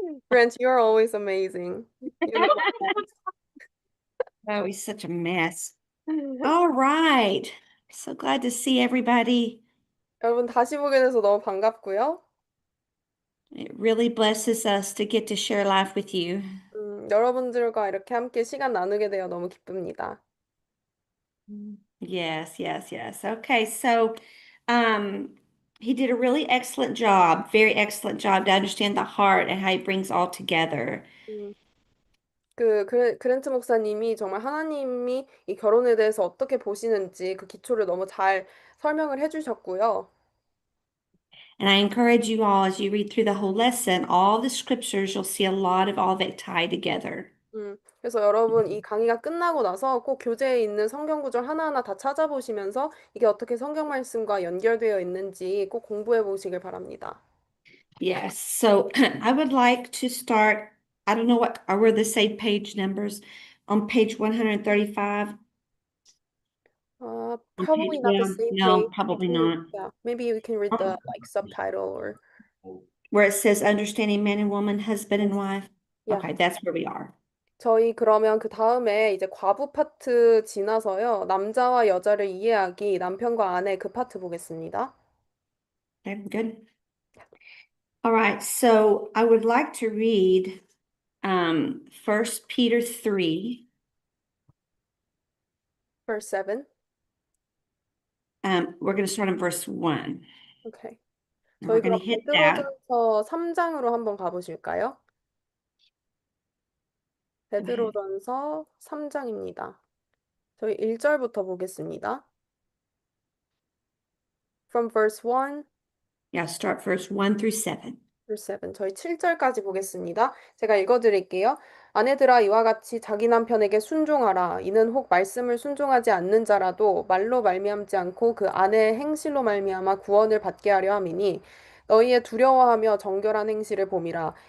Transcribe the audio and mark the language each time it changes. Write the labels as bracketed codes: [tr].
[en] Grant, you're always amazing. You know Oh, he's such a mess. that. All right. So glad to see everybody. [ko] 여러분 다시 보게 돼서 너무 반갑고요. [en] It really blesses us to get to share life with you. [ko] 여러분들과 이렇게 함께 시간 나누게 되어 너무 기쁩니다. [en] Yes, yes, yes. Okay, so um, he did a really excellent job, very excellent job to understand the heart and how he brings all together. [ko] 음, 그랜트 목사님이 정말 하나님이 이 결혼에 대해서 어떻게 보시는지 그 기초를 너무 잘 설명을 해주셨고요. [en] And I encourage you all as you read through the whole lesson, all the scriptures, you'll see a lot of all of it tied together. [ko] 그래서 여러분 이 강의가 끝나고 나서 꼭 교재에 있는 성경 구절 하나하나 다 찾아보시면서 이게 어떻게 성경 말씀과 연결되어 있는지 꼭 공부해 보시길 바랍니다. [en] Yes, so I would like to start. I don't know what are where the same page numbers on page 135. On page, Probably not the well, same no, page. probably Can you, not. yeah, maybe we can read the like subtitle or Where it says understanding man and woman, husband and wife. yeah. Okay, that's where we are. [ko] 저희 그러면 그 다음에 이제 과부 파트 지나서요. 남자와 여자를 이해하기, 남편과 아내 그 파트 보겠습니다. [en] Okay, good. All right, so I would like to read 1 Peter 3. Verse 7. We're going to start in verse 1. Okay. And we're [ko] 저희 [en] going to hit that. [ko] 베드로전서 3장으로 한번 가보실까요? [en] Go ahead. 베드로전서 3장입니다. [ko] 저희 1절부터 보겠습니다. [en] From verse 1 Yeah, start verse 1 through 7. verse 7. [ko] 저희 7절까지 보겠습니다. 제가 읽어드릴게요. 아내들아 이와 같이 자기 남편에게 순종하라. 이는 혹 말씀을 순종하지 않는 자라도 말로 말미암지 않고 그 아내의 행실로 말미암아 구원을 받게 하려 함이니 너희의 두려워하며 정결한 행실을 봄이라.